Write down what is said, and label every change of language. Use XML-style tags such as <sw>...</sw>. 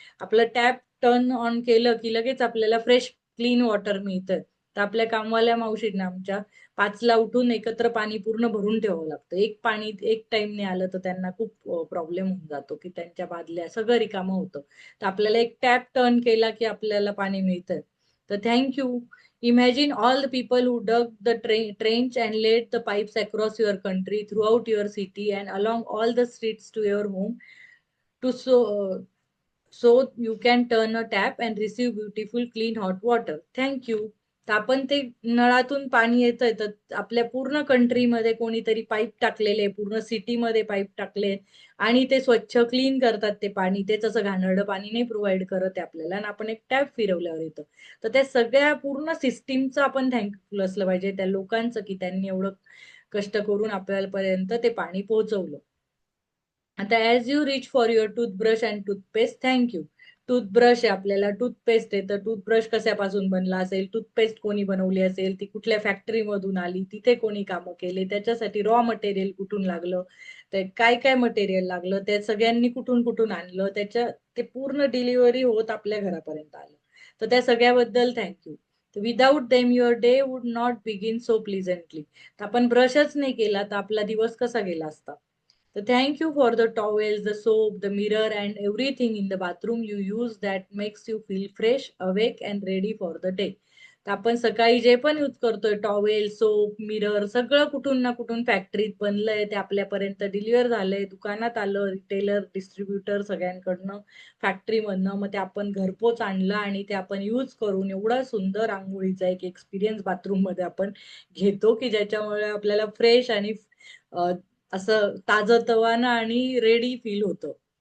<mr>आपलं tap turn on केलं की लगेच आपल्याला फ्रेश क्लीन वॉटर मिळतं. तर आपल्या कामवाल्या मावशींना आमच्या 5ला उठून एकत्र पाणी पूर्ण भरून ठेवावं लागतं. एक पाणी एक टाइमने आलं तर त्यांना खूप प्रॉब्लेम होऊन जातो की त्यांच्या बादल्या सगळं रिकामं होतं. तर आपल्याला एक टॅप टर्न केला की आपल्याला पाणी मिळतं. तर thank you.</mr> <en>Imagine all the people who dug the trench and laid the pipes across your country, throughout your city, and along all the streets to your home, to so you can turn a tap and receive beautiful clean hot water. Thank you.</en> <mr>तर आपण ते नळातून पाणी येतंय तर आपल्या पूर्ण कंट्रीमध्ये कोणीतरी पाईप टाकलेले, पूर्ण सिटीमध्ये पाईप टाकले आणि ते स्वच्छ क्लीन करतात ते पाणी. तेच असं घाणेरडं पाणी नाही प्रोव्हाईड करत आहे आपल्याला आणि आपण एक टॅप फिरवल्यावर येतं. तर त्या सगळ्या पूर्ण सिस्टीमचं आपण थँकफुल असलं पाहिजे, त्या लोकांचं, की त्यांनी एवढं कष्ट करून आपल्यापर्यंत ते पाणी पोहोचवलं.</mr> <en>आता as you reach for your toothbrush and toothpaste, thank you.</en> <mr>Toothbrush आहे आपल्याला, टूथपेस्ट आहे, तर टूथब्रश कशापासून बनला असेल, टूथपेस्ट कोणी बनवली असेल, ती कुठल्या फॅक्टरीमधून आली, तिथे कोणी कामं केले, त्याच्यासाठी रॉ मटेरियल कुठून लागलं, ते काय काय मटेरियल लागलं, ते सगळ्यांनी कुठून कुठून आणलं, त्याच्या ते पूर्ण डिलिव्हरी होत आपल्या घरापर्यंत आलं. तर त्या सगळ्याबद्दल thank you.</mr> <en>Without them your day would not begin so pleasantly.</en> <mr>तर आपण ब्रशच नाही केला तर आपला दिवस कसा गेला असता.</mr> <en>So thank you for the towels, the soap, the mirror, and everything in the bathroom you use that makes you feel fresh, awake, and ready for the day.</en> <mr>तर आपण सकाळी जे पण यूज करतोय, टॉवेल, सोप, मिरर, सगळं कुठून ना कुठून फॅक्टरीत बनलंय, ते आपल्यापर्यंत डिलिव्हर झालंय, दुकानात आलं, रिटेलर, डिस्ट्रीब्युटर सगळ्यांकडनं, फॅक्टरीमधनं. मग ते आपण घरपोच आणलं आणि ते आपण यूज करून एवढा सुंदर अंघोळीचा एक एक्सपिरियन्स बाथरूममध्ये आपण घेतो, की ज्याच्यामुळे आपल्याला फ्रेश आणि असं ताजंतवानं आणि रेडी फील होतं.</mr>